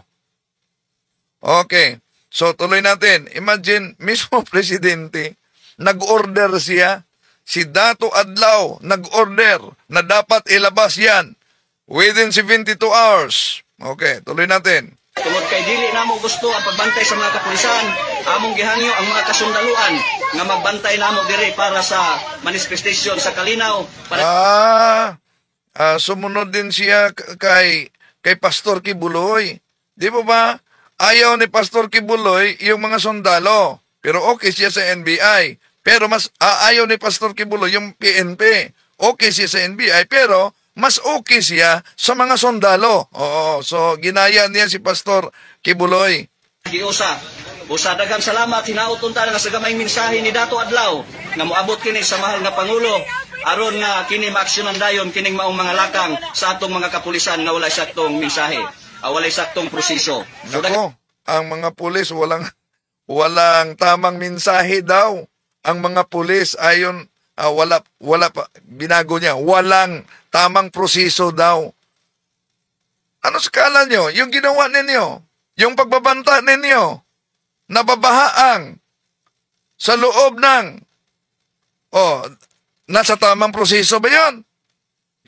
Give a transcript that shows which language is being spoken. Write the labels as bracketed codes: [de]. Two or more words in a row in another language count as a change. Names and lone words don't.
[tl] Okay. So tuloy natin. Imagine, mismo presidente, nag-order siya. Si Dato Adlaw nag-order na dapat ilabas yan within 72 hours. Okay, tuloy natin. [ceb] Tungod kay dili namo gusto ang pagbantay sa mga kapulisan, among gihangyo ang mga kasundaluan nga magbantay namo diri para sa manifestation sa kalinaw. [tl] Sumunod din siya kay Pastor Kibuloy. Di ba? Ayaw ni Pastor Kibuloy yung mga sundalo. Pero okay siya sa NBI. Pero mas ayaw ni Pastor Kibuloy yung PNP. Okay siya sa NBI, pero mas okay siya sa mga sundalo. So ginaya niya si Pastor Kibuloy. [ceb] Usa daghang salamat hinauton ta nga sa gamay mensahe ni Dato Adlaw nga moabot kini sa mahal nga pangulo aron nga kini maaksyonan dayon kining maong mga lakang sa atong mga kapulisan nga walay saktong mensahe, walay saktong proseso. [tl] So, ang mga pulis walang tamang mensahe daw. Ang mga pulis ayon wala pa, binago niya, walang tamang proseso daw. Ano skala nyo? Yung ginawa ninyo, yung pagbabanta ninyo, nababahaang sa loob ng, nasa tamang proseso ba yun?